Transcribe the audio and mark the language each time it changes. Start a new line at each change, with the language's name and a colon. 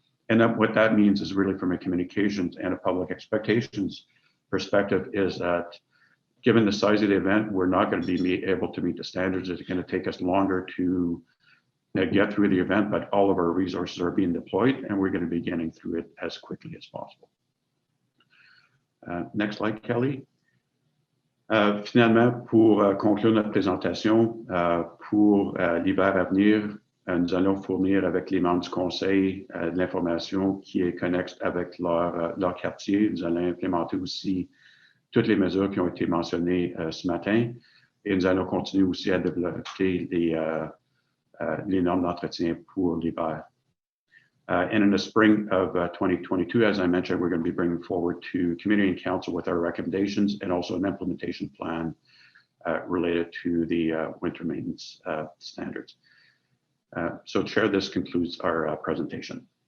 English: And that what that means is really from a communications and a public expectations perspective is that given the size of the event, we're not going to be able to meet the standards. It's going to take us longer to get through the event, but all of our resources are being deployed and we're going to be getting through it as quickly as possible. Next slide, Kelly.
French: Finalement, pour conclure notre présentation, pour l'hiver à venir, nous allons fournir avec les membres du conseil de l'information qui est connexe avec leur quartier. Nous allons implémenter aussi toutes les mesures qui ont été mentionnées ce matin et nous allons continuer aussi à développer les normes d'entretien pour l'hiver.
English: And in the spring of 2022, as I mentioned, we're going to be bringing forward to Community and Council with our recommendations and also an implementation plan related to the winter maintenance standards. So Chair, this concludes our presentation.